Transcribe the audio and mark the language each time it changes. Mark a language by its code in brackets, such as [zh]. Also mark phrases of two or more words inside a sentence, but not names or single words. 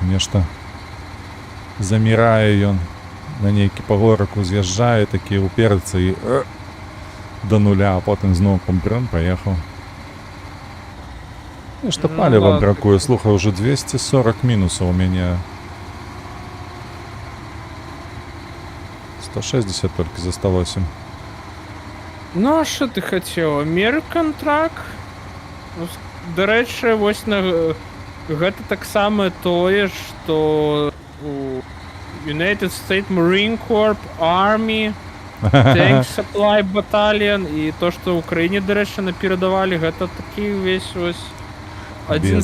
[be] Нешта замірае ён, на нейкі пагорак уз'язджае, такі уперцца і да нуля, а потым зноў пампрым, паехаў. Нешта Ну паліва [ru] ладно. [be] бракуе, слухай, уже 240 мінусаў у мяне. 160 толькі засталося. Ну, а що ти хацеў? American Truck? Ну, дарэчы, вось на гэта таксама тое, што у United States Marine Corps, Army, Tank Supply Battalion і то, што ў Украіне, дарэчы, наперадавалі, гэта такі ўвесь вось адзін з